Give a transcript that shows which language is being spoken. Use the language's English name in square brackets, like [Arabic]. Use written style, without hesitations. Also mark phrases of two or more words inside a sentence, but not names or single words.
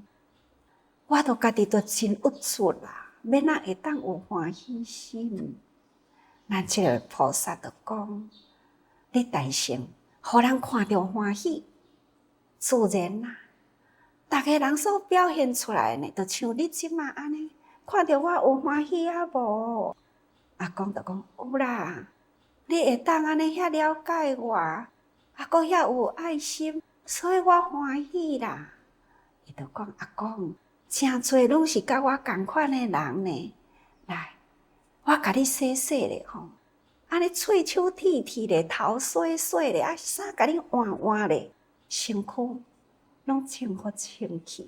[Min Nan Chinese] 我都家己都真郁出啦。要哪会当有欢喜心？咱这个菩萨就讲：你大乘，互人看到欢喜，自然啦。逐个人所表现出来呢，就像你即马安尼，看到我有欢喜啊无？阿公就讲有啦，你会当安尼遐了解我，啊，阁遐有爱心，所以我欢喜啦。伊就讲阿公。真侪拢是甲我同款的人呢，来，我甲你洗洗咧吼，安尼喙手剃剃咧，头洗洗咧，啊衫甲你换换咧，身躯拢清好清气。